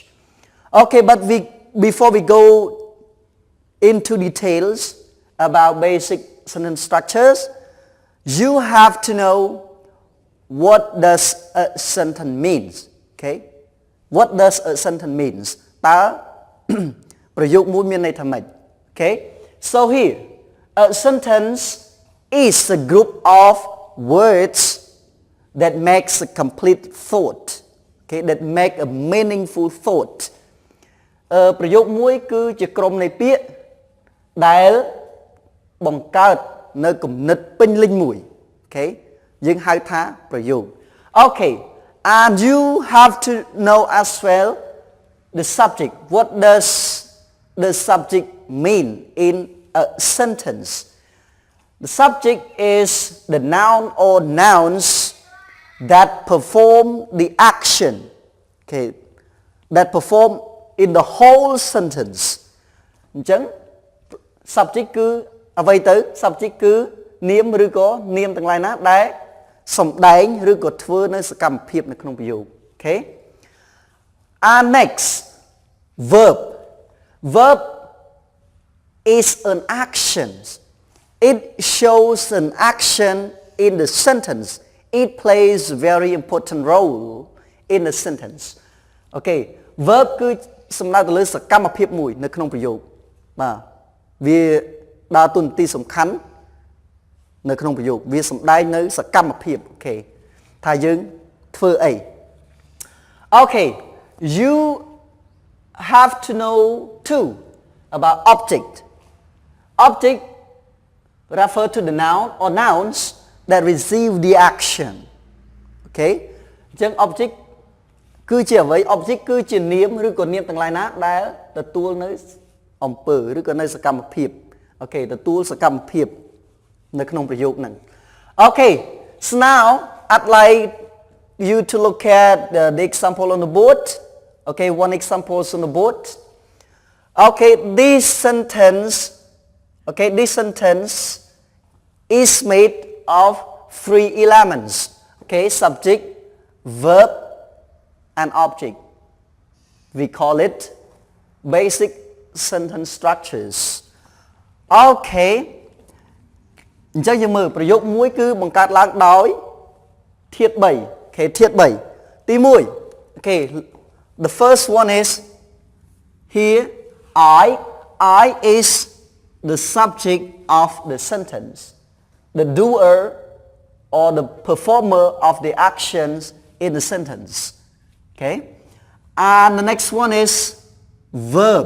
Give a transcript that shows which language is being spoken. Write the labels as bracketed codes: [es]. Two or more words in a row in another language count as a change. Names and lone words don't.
[en] Okay, but before we go into details about basic sentence structures, you have to know what does a sentence means. Okay? What does a sentence means? [km] តើ ប្រយោគមួយមានន័យថាម៉េច Okay? [en] So here, a sentence is a group of words that makes a complete thought. Okay? That make a meaningful thought. [km] ប្រយោគមួយគឺជាក្រុមនៃពាក្យដែលបង្កើតនៅគំនិតពេញលេញមួយ Okay? យើងហៅថាប្រយោគ Okay. [en] And you have to know as well the subject. What does the subject mean in a sentence? The subject is the noun or nouns that perform the action, okay, that perform in the whole sentence. [km] អញ្ចឹង subject គឺអ្វីទៅ subject គឺនាមឬក៏នាមទាំងឡាយណាដែលសំដែងឬក៏ធ្វើនៅសកម្មភាពនៅក្នុងប្រយោគ Okay? [en] And next, verb. Verb is an action. It shows an action in the sentence. It plays a very important role in the sentence. [km] Okay, verb គឺសំដៅទៅលើសកម្មភាពមួយនៅក្នុងប្រយោគ បាទវាដើរតួនាទីសំខាន់នៅក្នុងប្រយោគវាសំដែងនៅសកម្មភាព Okay ថាយើងធ្វើអី [en] Okay, you have to know too about object. Object refer to the noun or nouns that receive the action. [km] Okay? អញ្ចឹង object គឺជាអ្វី object គឺជានាមឬក៏នាមទាំងឡាយណាដែលទទួលនៅអំពើឬក៏នៅសកម្មភាព Okay ទទួលសកម្មភាពនៅក្នុងប្រយោគហ្នឹង [en] Okay, so now I'd like you to look at the example on the board. Okay, one example is on the board. Okay, this sentence is made of three elements. Okay, subject, verb, and object. We call it basic sentence structures. Okay. [km] អញ្ចឹងយើងមើលប្រយោគមួយគឺបង្កើតឡើងដោយធាតុ3 [en] Okay, [km] ធាតុ3ទី1 [en] Okay, the first one is here I is the subject of the sentence, the doer or the performer of the actions in the sentence. Okay? And the next one is verb.